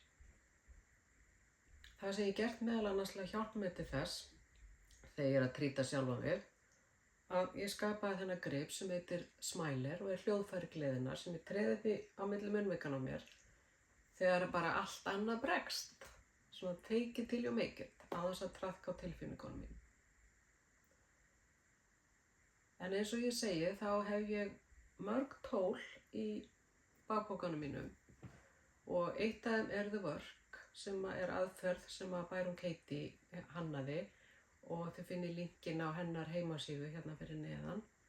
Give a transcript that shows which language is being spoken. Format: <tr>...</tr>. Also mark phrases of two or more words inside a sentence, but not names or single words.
<is>Það sem ég gert meðal annars til að hjálpa mér til þess, þegar ég er að trýta sjálfa mig, að ég skapaði þennan grip sem heitir Smiler og er hljóðfæri gleðinnar sem ég treði því á milli munnvikanna á mér þegar bara allt annað bregst.</is> <en>Svona take it till you make it,</en> <is>á þess að traðka á tilfinningunum mín. En eins og ég segi, þá hef ég mörg tól í bakpokanum mínum og eitt af þeim er The Work sem er aðferð sem að Byron Katie hannaði og þið finnið linkinn á hennar heimasíðu fyrir neðan.</is>